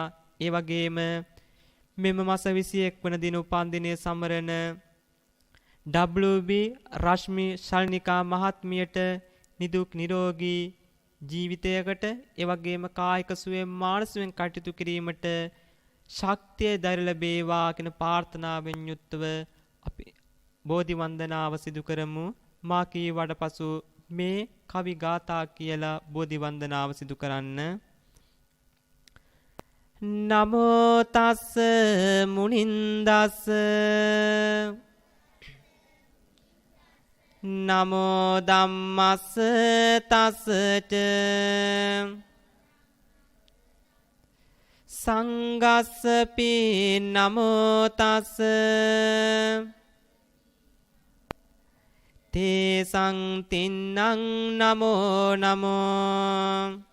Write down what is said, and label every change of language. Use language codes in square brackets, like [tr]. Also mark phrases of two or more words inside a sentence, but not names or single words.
[si] ඒ වගේම මෙම මාස 21 වන දින උපන්දිනයේ සමරන WB රශ්මි ශල්නිකා මහත්මියට නිදුක් නිරෝගී ජීවිතයකට ඒ වගේම කායික සුවයෙන් මානසිකව කටයුතු කිරීමට ශක්තිය ධෛර්ය ලැබේවා කියන ප්‍රාර්ථනාවෙන් යුක්තව අපි බෝධි වන්දනාව සිදු කරමු. මා කීවට පසු මේ කවි ගාථා කියලා බෝධි වන්දනාව සිදු කරන්න. [pi] නමෝ තස්ස මුනින්දස්ස නමෝ ධම්මස්ස තස්සච සංඝස්සපි නමෝ තස්ස තේසං තින්නං නමෝ නමෝ